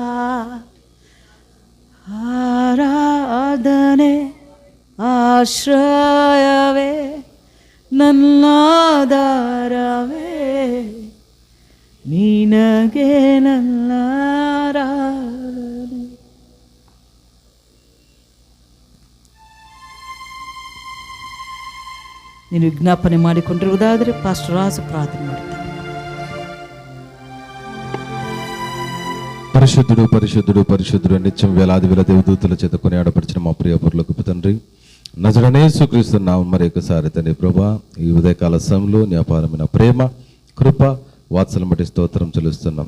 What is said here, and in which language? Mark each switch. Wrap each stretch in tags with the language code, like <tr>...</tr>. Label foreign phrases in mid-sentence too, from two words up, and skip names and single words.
<kn>ಆರಾಧನೆ ಆಶ್ರಯವೇ ನನ್ನ ಆಧಾರವೇ ನಿನಗೆ ನನ್ನ ಆರಾಧನೆ. ನೀನು ವಿಜ್ಞಾಪನೆ ಮಾಡಿಕೊಂಡಿರುವುದಾದರೆ ಪಾಸ್ಟರ್ ರಾಜು ಪ್ರಾರ್ಥನೆ ಮಾಡ್ತಾರೆ.</kn> <te>పరిశుద్ధుడు పరిశుద్ధుడు పరిశుద్ధుడు నిత్యం వేలాది వేల దేవదూతల చేత కొనియాడపరిచిన మా ప్రియ పరలోకపు తండ్రి, నజరేయుడైన యేసుక్రీస్తు నామమున మరి ఒకసారి తండ్రి ప్రభువా, ఈ ఉదయకాల సమయంలో నీ అపారమైన ప్రేమ కృప వాత్సల్యం బట్టి స్తోత్రం చెల్లిస్తున్నాం.</te>